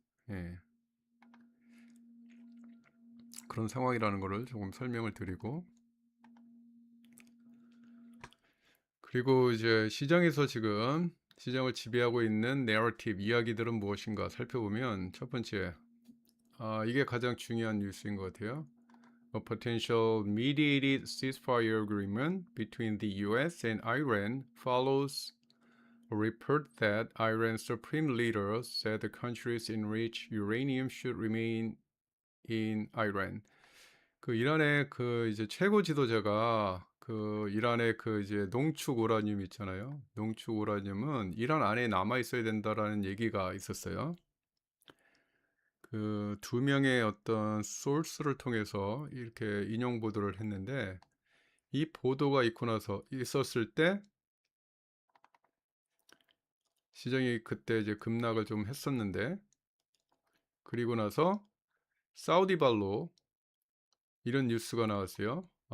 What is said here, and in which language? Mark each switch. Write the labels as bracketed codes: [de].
[ko] 예, 그런 상황이라는 것을 조금 설명을 드리고 그리고 이제 시장에서 지금 시장을 지배하고 있는 내러티브 이야기들은 무엇인가 살펴보면 첫 번째 이게 가장 중요한 뉴스인 것 같아요. [en] A potential mediated ceasefire agreement between the US and Iran follows a report that Iran's supreme leader said the countries enriched uranium should remain in Iran. [ko] 그 이란의 그 이제 최고 지도자가 그 이란의 그 이제 농축 우라늄 있잖아요. 농축 우라늄은 이란 안에 남아 있어야 된다라는 얘기가 있었어요. 그 두 명의 어떤 소스를 통해서 이렇게 인용 보도를 했는데 이 보도가 있었을 때 시장이 그때 이제 급락을 좀 했었는데 그리고 나서 사우디발로 이런 뉴스가 나왔어요.